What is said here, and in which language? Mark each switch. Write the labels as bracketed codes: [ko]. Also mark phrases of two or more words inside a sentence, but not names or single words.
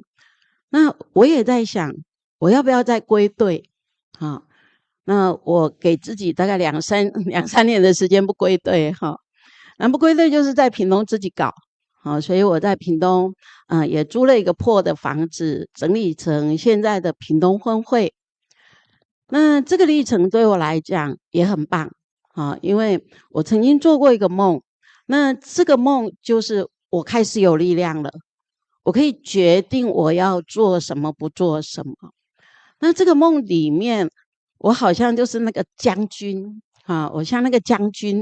[zh] 那我也在想，我要不要再歸隊啊？那我給自己大概兩三年的时間不歸隊哈。那不歸隊就是在屏東自己搞。好，所以我在屏東，也租了一個破的房子，整理成現在的屏東婚會。那這個歷程對我來講也很棒，因為我曾經做過一個夢，那這個夢就是我開始有力量了，我可以決定我要做什麼，不做什麼。那這個夢裡面，我好像就是那個將軍，我像那個將軍。